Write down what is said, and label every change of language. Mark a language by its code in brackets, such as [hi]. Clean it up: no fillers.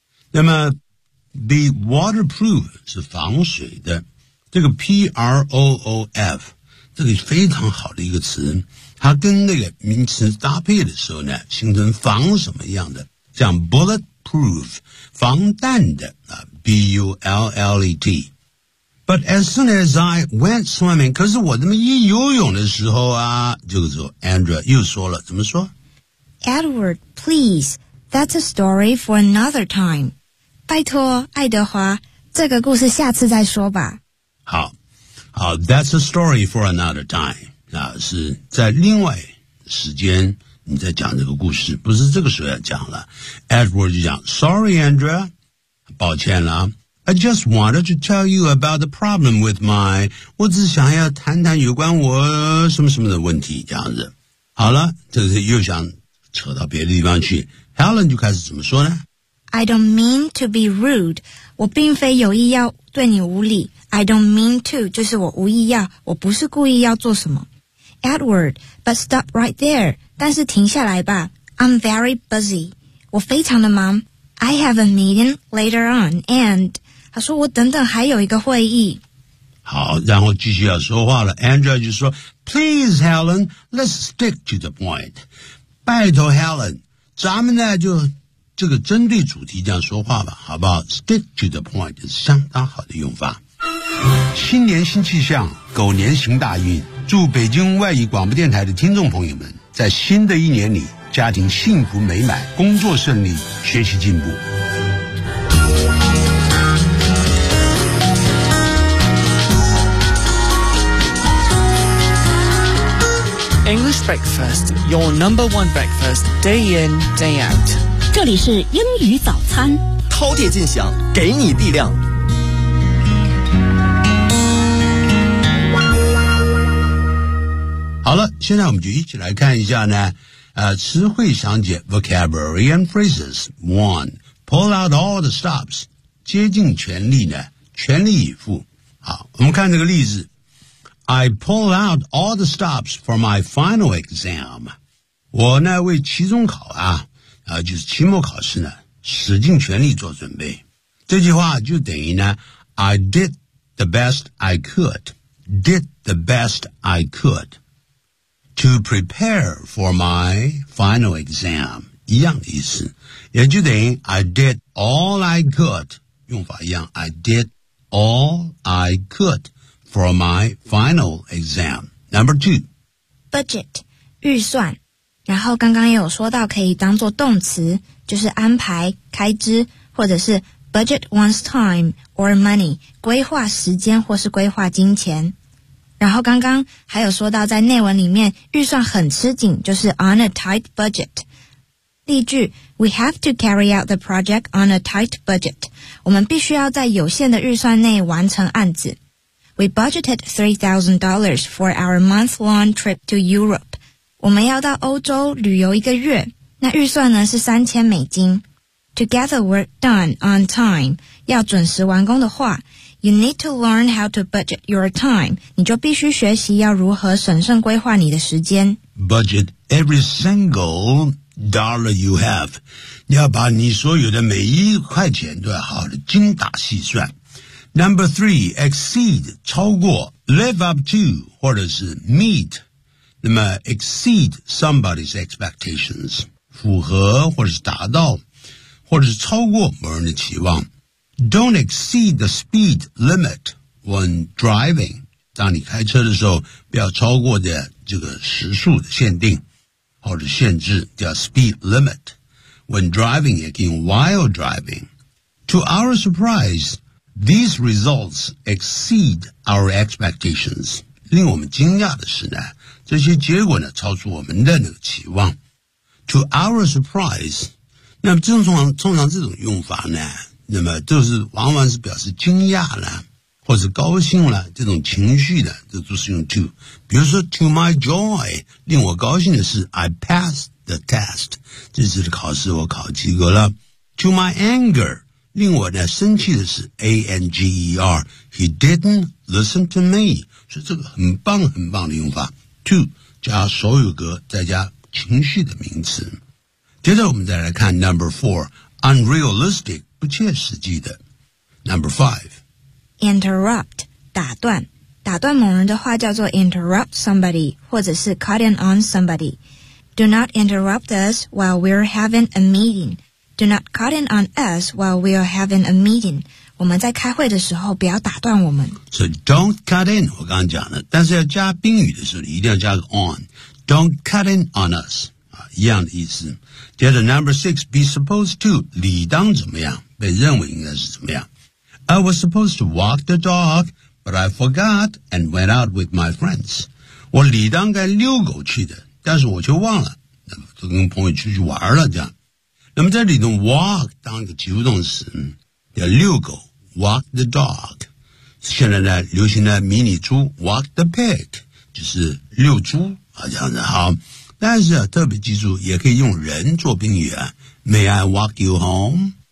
[zh] 那么 be waterproof 是防水的，这个 P-R-O-O-F 这个非常好的一个词，它跟那个名词搭配的时候呢，形成防什么样的，像 bulletproof 防弹的、B-U-L-L-E-T。 [en] But as soon as I went swimming, [zh] 可是我这么一游泳的时候啊，就是说 Andrew 又说了，怎么说？ [en] Edward, please, that's a story for another time. [zh] 拜托爱德华，这个故事下次再说吧。好好 [en] that's a story for another time. [zh] 那是在另外时间你在讲这个故事，不是这个时候要讲了。 Edward 就讲 [en] Sorry, Andrew, [zh] 抱歉了。 [en] I just wanted to tell you about the problem with my... [zh] 我只想要谈谈有关我什么什么的问题，这样子。好了，这是又想扯到别的地方去。 Helen 就开始怎么说呢？ [en] I don't mean to be rude. [zh] 我并非有意要对你无礼。 [en] I don't mean to, [zh] 就是我无意要，我不是故意要做什么。 [en] Edward, but stop right there. [zh] 但是停下来吧。 [en] I'm very busy. [zh] 我非常的忙。 [en] I have a meeting later on, and... [zh] 他说我等等还有一个会议。好，然后继续要说话了。 [en] Andrew [zh] 就说 [en] Please, Helen, let's stick to the point. [zh] 拜托 Helen, 咱们呢就这个针对主题这样说话吧，好不好？ [en] Stick to the point [zh] 是相当好的用法。新年新气象，狗年行大运，祝北京外语广播电台的听众朋友们在新的一年里家庭幸福美满，工作顺利，学习进步。 [en] English Breakfast, your number one breakfast, day in, day out. [zh] 这里是英语早餐，饕餮尽享，给你力量。好了，现在我们就一起来看一下呢词汇详解 [en] Vocabulary and Phrases 1 Pull out all the stops [zh] 竭尽全力呢全力以赴。好，我们看这个例子。 [en] I pull out all the stops for my final exam. [zh] 我呢为期中考就是期末考试呢使尽全力做准备。这句话就等于呢 [en] I did the best I could. Did the best I could. To prepare for my final exam. [zh] 一样的意思。也就等于 [en] I did all I could. [zh] 用法一样。 [en] I did all I could for my final exam. Number two. [zh] Budget. 预算。然后刚刚也有说到可以当作动词，就是安排、开支，或者是 [en] budget one's time or money. [zh] 规划时间或是规划金钱。然后刚刚还有说到在内文里面预算很吃紧，就是 [en] on a tight budget。例句 We have to carry out the project on a tight budget. [zh] 我们必须要在有限的预算内完成案子。 [en] We budgeted $3,000 for our month-long trip to Europe. [zh] 我们要到欧洲旅游一个月，那预算呢是3000美金。 [en] To get the work done on time, [zh] 要准时完工的话， [en] You need to learn how to budget your time. [zh] 你就必须学习要如何审慎规划你的时间。 [en] Budget every single dollar you have. [zh] 你要把你所有的每一块钱都要好的精打细算。 [en] Number three, exceed, 超过 live up to, 或者是 meet. [zh] 那么 [en] exceed somebody's expectations, [zh] 符合或者是达到或者是超过某人的期望。 [en] Don't exceed the speed limit when driving. [zh] 当你开车的时候不要超过的这个时速的限定或者限制叫 speed limit. [en] When driving, again, while driving. To our surprise, these results exceed our expectations. [zh] 令我们惊讶的是呢这些结果呢超出我们的那个期望。 [en] To our surprise, [zh] 那么通常这种用法呢那么就是往往是表示惊讶了或是高兴了这种情绪的这都是用 to。比如说 [en] to my joy, [zh] 令我高兴的是 [en] I passed the test, [zh] 这次的考试我考及格了。 [en] To my anger, [zh] 令我呢生气的是 [en] A-N-G-E-R, he didn't listen to me. [zh] 所以这个很棒很棒的用法。To 加所有格再加情绪的名词。接着我们再来看 [en] number four, unrealistic, [zh] 不切实际的。 [en] Number five. [zh] Interrupt, 打断。打断某人的话叫做 [en] interrupt somebody, [zh] 或者是 [en] cut in on somebody. Do not interrupt us while we're having a meeting. Do not cut in on us while we're having a meeting. [zh] 我们在开会的时候不要打断我们。 [en] So don't cut in, [zh] 我刚刚讲了。但是要加宾语的时候你一定要加个 on。 [en] Don't cut in on us, [zh] 一样的意思。接着 [en] number six, be supposed to, [zh] 理当怎么样被认为应该是怎么样。 [en] I was supposed to walk the dog, but I forgot and went out with my friends. [zh] 我理当该遛狗去的但是我却忘了就跟朋友出去玩了这样。那么在里头 walk 当一个及物动词。要遛狗 [en] walk the dog [zh] 现在呢流行的迷你猪 [en] walk the pig [zh] 就是遛猪啊这样子好但是啊特别记住也可以用人做宾语啊 [en] May I walk you home